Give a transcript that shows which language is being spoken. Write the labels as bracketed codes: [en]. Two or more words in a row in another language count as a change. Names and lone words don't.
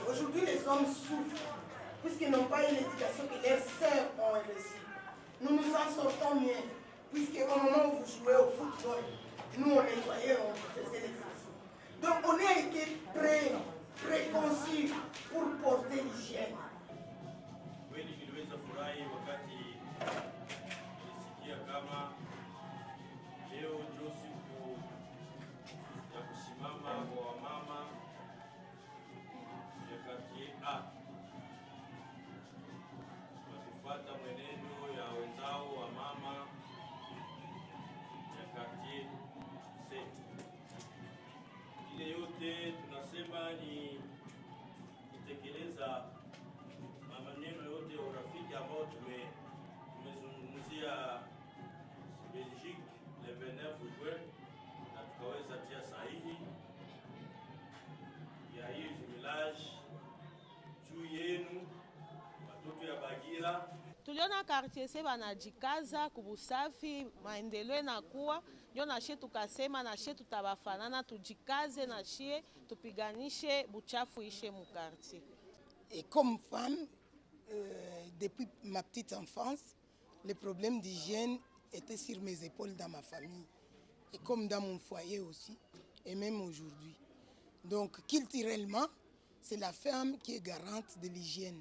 [fr] Aujourd'hui, les hommes souffrent puisqu'ils n'ont pas eu l'éducation que leurs sœurs ont reçue. Nous nous en sortons mieux, puisqu'au moment où vous jouez au football, nous, on nettoyait, on faisait les foufous. Donc, on a été préconçus pour porter l'hygiène. [sw] Kweli niliweza furahi wakati nilisikia kama leo ndio siku ya kusimama kwa wamama ya quartier A na kufuata mwenendo ya wenzao wa mama ya quartier C. Ile yote tunasema ni kutekeleza maneno yote ya urafiki ambao tumezungumzia Belgique [fr] le 29 juin [sw] na tukaweza tia sahihi ya hii jumelage juu yenu watoto ya Bagira. Tuliona quartier C banajikaza kubusafi, maendeleo inakuwa, ndio nashe tukasema nashe tutabafanana, tujikaze nashe tupiganishe buchafu ishe mu quartier. [fr] Et comme femme, depuis ma petite enfance, les problèmes d'hygiène étaient sur mes épaules dans ma famille. Et comme dans mon foyer aussi, et même aujourd'hui. Donc, culturellement, c'est la femme qui est garante de l'hygiène.